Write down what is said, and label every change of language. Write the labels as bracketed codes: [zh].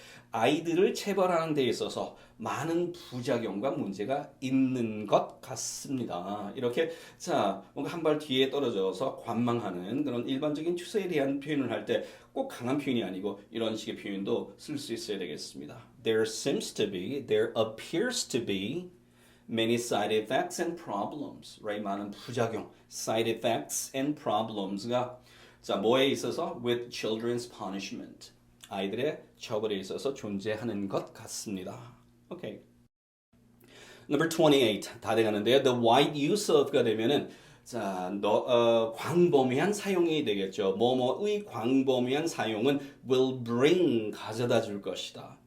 [ko] 아이들을 체벌하는 데 있어서 많은 부작용과 문제가 있는 것 같습니다. 이렇게 자 뭔가 한 발 뒤에 떨어져서 관망하는 그런 일반적인 추세에 대한 표현을 할 때 꼭 강한 표현이 아니고 이런 식의 표현도 쓸 수 있어야 되겠습니다. [en] There seems to be, there appears to be many side effects and problems, right? [ko] 많은 부작용, [en] side effects and problems가 [ko] 자 뭐에 있어서 [en] with children's punishment. [ko] 아이들의 처벌에 있어서 존재하는 것 같습니다. Okay. Number 28 다 돼가는데요. [en] The wide use of [ko] 가 되면은 자, 광범위한 사용이 되겠죠. 뭐뭐의 광범위한 사용은 will bring 가져다 줄 것이다.